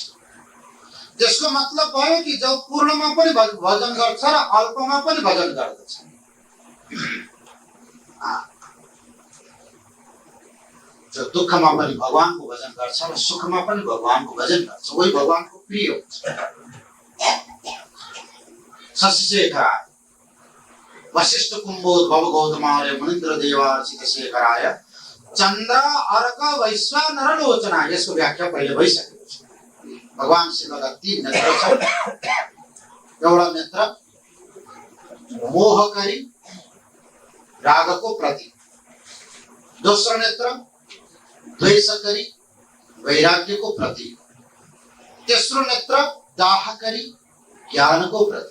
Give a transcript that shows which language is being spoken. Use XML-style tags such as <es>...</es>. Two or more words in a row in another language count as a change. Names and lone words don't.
<ne>त्यसको मतलब भयो कि जब पूर्णमा पनि भजन गर्छ र अल्पमा पनि भजन गर्दछ। जो दुःखमा पनि भगवानको भजन गर्छ र सुखमा पनि भगवानको भजन गर्छ, वही भगवानको प्रिय हुन्छ।</ne> <sa>शशिशेखराय वशिष्ठ कुम्भोद भव गौतमार्य मुनीन्द्र देवार्चित शेखराय चन्द्र अर्क वैश्वानर लोचना।</sa> <ne>यसको व्याख्या पहिले भइसकेको छ। भगवान शिवका 3 नेत्र छन्। एउटा नेत्र मोहकरी रागको प्रतीक, दोस्रो नेत्र द्वेषकरी वैराग्यको प्रतीक, तेस्रो नेत्र दाहकरी ज्ञानको प्रतीक।</ne>